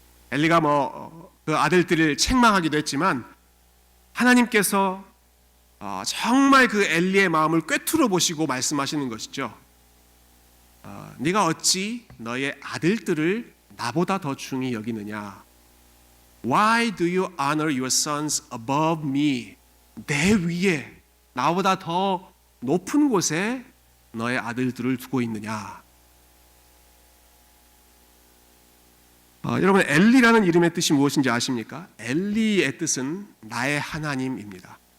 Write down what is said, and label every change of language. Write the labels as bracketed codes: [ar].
[ko] 엘리가 그 아들들을 책망하기도 했지만 하나님께서 정말 그 엘리의 마음을 꿰뚫어 보시고 말씀하시는 것이죠. 네가 어찌 너의 아들들을 나보다 더 중히 여기느냐? [en] Why do you honor your sons above me? [ko] 내 위에 나보다 더 높은 곳에 너의 아들들을 두고 있느냐? 여러분 엘리라는 이름의 뜻이 무엇인지 아십니까? 엘리의 뜻은 나의 하나님입니다.